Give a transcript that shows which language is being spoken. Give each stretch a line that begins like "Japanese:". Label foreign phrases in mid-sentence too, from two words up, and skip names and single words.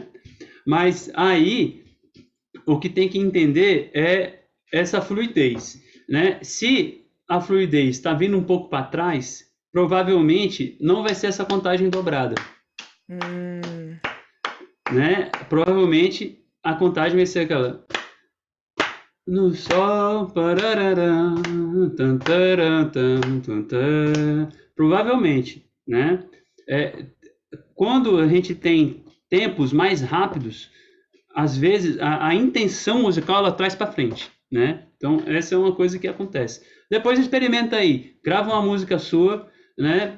Portuguese: Mas aí o que tem que entender é essa fluidez, né? Se a fluidez está vindo um pouco para trás, provavelmente não vai ser essa contagem dobrada, Hum, né? Provavelmente a contagem vai ser aquela no sol, pararará, tan, taran, tan, tan, tan. Provavelmente, né? É, quando a gente tem tempos mais rápidos, às vezes a intenção musical ela traz para frente, né? Então essa é uma coisa que acontece. Depois experimenta aí, grava uma música sua, né?